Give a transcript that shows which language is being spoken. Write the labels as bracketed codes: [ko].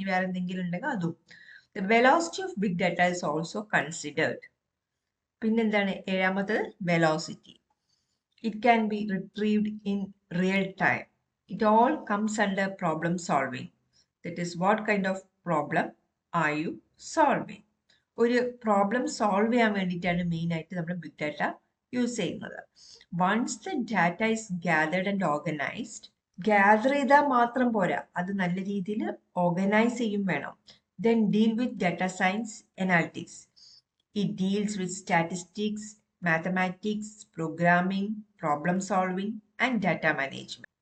[ml] ഇനി വേറെ എന്തെങ്കിലും ഉണ്ടെങ്കിൽ അതും. [en] The velocity of big data is also considered. [ml] പിന്നെന്താണ്? 7ാമത്തത് velocity. [en] It can be retrieved in real time. It all comes under problem solving. That is, what kind of problem are you solving? [ml] ഒരു problem solve ചെയ്യാൻ വേണ്ടിയിട്ടാണ് main ആയിട്ട് നമ്മൾ big data use ചെയ്യുന്നത്. [en] once the data is gathered and organised, [ml] gather ചെയ്താൽ മാത്രം പോരാ, അത് നല്ല രീതിയിൽ ഓർഗനൈസ് ചെയ്യും വേണം. [en] Then deal with data science analytics. It deals with statistics, mathematics, programming, problem solving and data management.